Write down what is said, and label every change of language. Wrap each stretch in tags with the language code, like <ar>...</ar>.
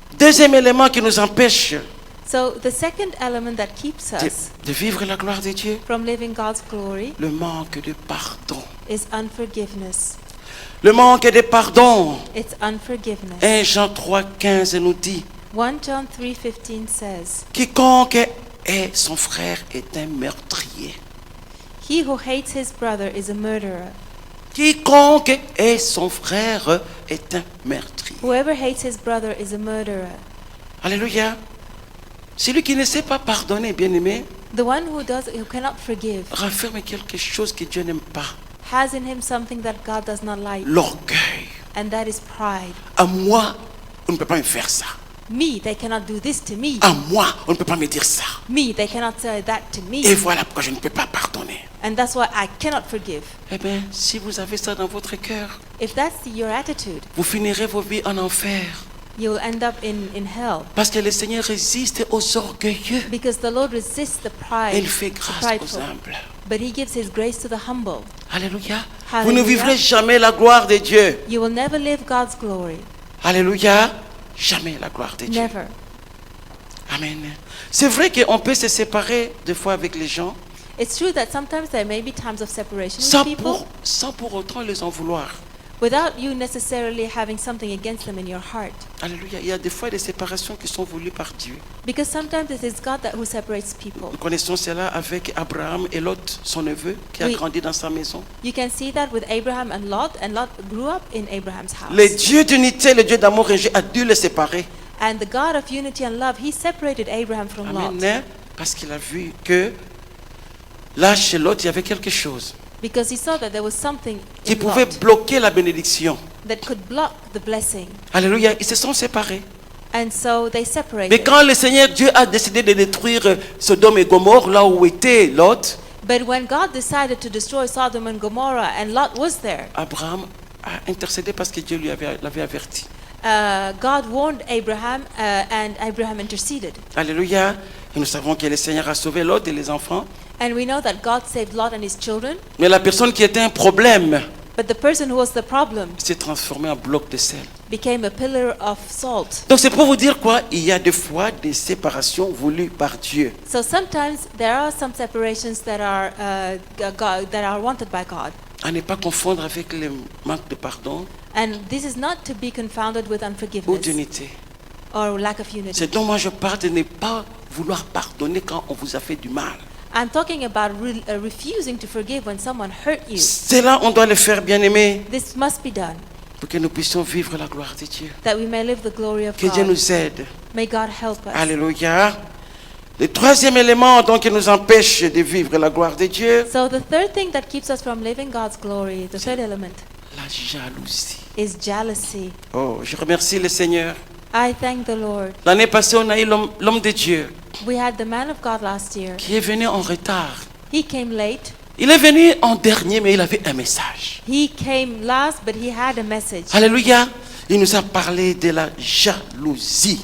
<fr>Deuxième élément qui nous empêche</fr> <en>So the second element that keeps us</en> <fr>de vivre la gloire de Dieu,</fr> <en>from living God's glory</en> <fr>le manque de pardon.</fr> <en>is unforgiveness.</en> <fr>Le manque de pardon.</fr> <en>It's unforgiveness.</en> <fr>1 Jean 3,15 nous dit,</fr> <en>1 John 3:15 says,</en> <fr>quiconque est son frère est un meurtrier.</fr> <en>"He who hates his brother is a murderer.</en> <fr>Quiconque est son frère est un meurtrier.</fr> <en>Whoever hates his brother is a murderer."</en> <fr>Alléluia. Celui qui ne sait pas pardonner, bien-aimé,</fr> <en>The one who cannot forgive</en> <fr>renferme quelque chose que Dieu n'aime pas.</fr> <en>has in him something that God does not like,</en> <fr>L'orgueil.</fr> <en>and that is pride.</en> <fr>À moi, on ne peut pas me faire ça.</fr> <en>Me, they cannot do this to me.</en> <fr>À moi, on ne peut pas me dire ça.</fr> <en>Me, they cannot say that to me.</en> <fr>Et voilà pourquoi je ne peux pas pardonner.</fr> <en>And that's why I cannot forgive.</en> <fr>Eh bien, si vous avez ça dans votre cœur,</fr> <en>If that's your attitude,</en> <fr>vous finirez vos vies en enfer.</fr> <en>you'll end up in hell.</en> <fr>Parce que le Seigneur résiste aux orgueilleux.</fr> <en>Because the Lord resists the</en> <fr>Et il fait</fr> <en>the</en> <fr>grâce aux</fr> <en>prideful,</en> <fr>humbles.</fr> <en>but He gives His grace to the humble.</en> <fr>Alléluia. Alléluia. Vous ne vivrez jamais la gloire de Dieu.</fr> <en>You will never live God's glory.</en> <fr>Alléluia. Jamais la gloire de Dieu.</fr> <en>Never.</en> <fr>Amen. C'est vrai qu'on peut se séparer des fois avec les gens</fr> <en>It's true that sometimes there may be times of separation with people</en> <fr>sans pour autant les en vouloir.</fr> <en>without you necessarily having something against them in your heart.</en> <fr>Alléluia. Il y a des fois des séparations qui sont voulues par Dieu.</fr> <en>Because sometimes it is God who separates people.</en> <fr>Nous connaissons cela avec Abraham et Lot, son neveu, qui a Oui. grandi dans sa maison.</fr> <en>You can see that with Abraham and Lot grew up in Abraham's house.</en> <fr>Le Dieu d'unité, le Dieu d'amour et Dieu a dû les séparer.</fr> <en>And the God of unity and love, He separated Abraham from Lot.</en> <fr>Amen. Parce qu'il a vu que là, chez Lot, il y avait quelque chose</fr> <en>Because he saw that there was something</en> <fr>qui</fr> <en>in</en> <fr>pouvait</fr> <en>Lot</en> <fr>bloquer la bénédiction.</fr> <en>that could block the blessing.</en> <fr>Alléluia. Ils se sont séparés.</fr> <en>And so they</en> <fr>Mais</fr> <en>separated.</en> <fr>quand le Seigneur Dieu a décidé de détruire Sodome et Gomorrhe, là où était Lot,</fr> <en>But when God decided to destroy Sodom and Gomorrah and Lot was there,</en> <fr>Abraham a intercédé parce que Dieu l'avait averti.</fr> <en>God warned Abraham and Abraham interceded.</en> <fr>Alléluia. Et nous savons que le Seigneur a sauvé Lot et les enfants.</fr> <en>And we know that God saved Lot and his children,</en> <fr>Mais la personne qui était un problème</fr> <en>but the person who was the problem</en> <fr>s'est transformée en bloc de sel.</fr> <en>became a pillar of salt.</en> <fr>Donc c'est pour vous dire quoi? Il y a des fois des séparations voulues par Dieu.</fr> <en>So sometimes there are some separations that are wanted by God.</en> <fr>À ne pas confondre avec le manque de pardon</fr> <en>And this is not to be confounded with</en> <fr>ou</fr> <en>unforgiveness</en> <fr>d'unité.</fr> <en>or lack of unity.</en> <fr>C'est dont moi je parle de ne pas vouloir pardonner quand on vous a fait du mal.</fr> <en>I'm talking about refusing to forgive when someone hurt you.</en> <fr>C'est là on doit le faire, bien-aimé,</fr> <en>This must be done,</en> <fr>pour que nous puissions vivre la gloire de Dieu.</fr> <en>that we may live the glory of</en> <fr>Que Dieu</fr> <en>God.</en> <fr>nous aide.</fr> <en>May God help us.</en> <fr>Alléluia. Le troisième élément donc qui nous empêche de vivre la gloire de Dieu,</fr> <en>So the third thing that keeps us from living God's glory, the third element,</en> <fr>la jalousie.</fr> <en>is jealousy.</en> <fr>Oh, je remercie le Seigneur.</fr> <en>I thank the Lord.</en> <fr>L'année passée, on a eu l'homme de Dieu</fr> <en>We had the man of God last year.</en> <fr>qui est venu en retard.</fr> <en>He came late.</en> <fr>Il est venu en dernier, mais il avait un message.</fr> <en>He came last, but he had a message.</en> <fr>Alléluia. Il nous a parlé de la jalousie,</fr>